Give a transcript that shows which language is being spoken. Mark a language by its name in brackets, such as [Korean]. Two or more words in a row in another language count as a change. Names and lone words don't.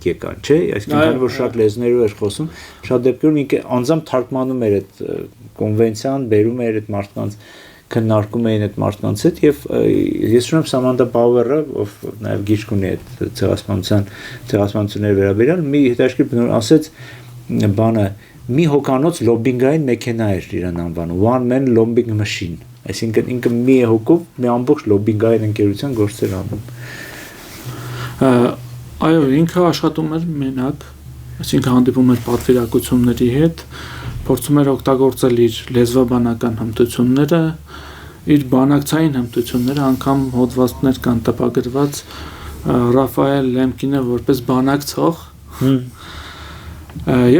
[Armenian] է կան, չէ, այսինքն քանի որ շատ լեզուներով էր խոսում, շատ դեպքերում ինքը անձամբ թարգմանում էր այդ կոնվենցիան, բերում էր այդ մարդկանց, քննարկում էին այդ մարդկանց հետ, եւ ես շնորհիվ Սամանդա Պաուերը, ով նաև գիրք ունի այդ ցեղասպանությունների վերաբերյալ, մի հետաքրքիր բնորոշ ասեց բանը մի հոկանոց լոբինգային մեքենա էր իրան անվանում, [English] one man lobbying machine, [Armenian] այսինքն ինքը մի հոգով մի ամբողջ լոբինգային ընկերության գործեր անում։ Այո, ինքը աշխատում էր մենակ, այսինքն հանդիպում էր պատվիրակությունների հետ, փորձում էր օգտագործել իր լեզվաբանական հմտությունները, իր բանակցային հմտությունները, անգամ հոդվածներ կան տպագրված Ռաֆայել Լեմկինը որպես բանակցող եւ